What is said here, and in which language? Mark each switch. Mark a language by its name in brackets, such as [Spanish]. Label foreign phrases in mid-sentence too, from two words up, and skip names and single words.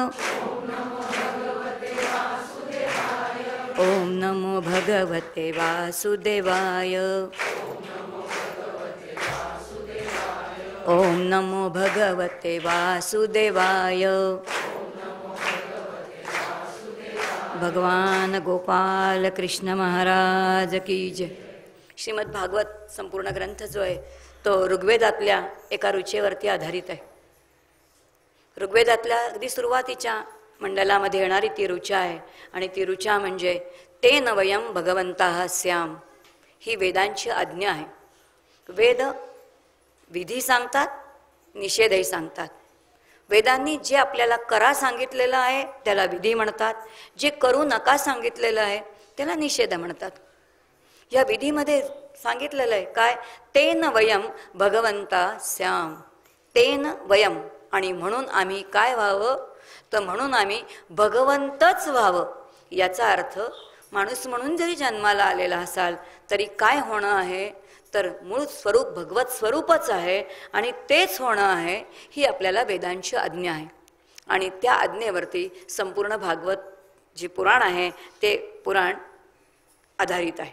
[Sanskrit] ओम नमो भगवते वासुदेवाय. ओम नमो भगवते वासुदेवाय. [Hindi] भगवान गोपाल कृष्ण महाराज की जय. [Marathi] श्रीमद भागवत संपूर्ण ग्रंथ जो आहे तो ऋग्वेदातल्या एका रुचेवरती आधारित आहे. ऋग्वेदातल्या अगदी सुरुवातीच्या मंडलामध्ये येणारी ती ऋचा आहे. आणि ती ऋचा म्हणजे [Sanskrit] तेन वयम भगवंताः स्याम. [Marathi] ही वेदांची आज्ञा आहे. वेद विधी सांगतात, निषेधही सांगतात. वेदांनी जे आपल्याला करा सांगितलेलं आहे त्याला विधी म्हणतात, जे करू नका सांगितलेलं आहे त्याला निषेध म्हणतात. या विधीमध्ये सांगितलेलं आहे काय, [Sanskrit] तेन वयम भगवंता स्याम. तेन वयम, [Marathi] आणि म्हणून आम्ही काय व्हावं तर म्हणून आम्ही भगवंतच व्हावं. याचा अर्थ माणूस म्हणून जरी जन्माला आलेला असाल तरी काय होणं आहे तर मूळ स्वरूप भगवत स्वरूपच आहे आणि तेच होणं आहे. ही आपल्याला वेदांची आज्ञा आहे. आणि त्या आज्ञेवरती संपूर्ण भागवत जे पुराण आहे ते पुराण आधारित आहे.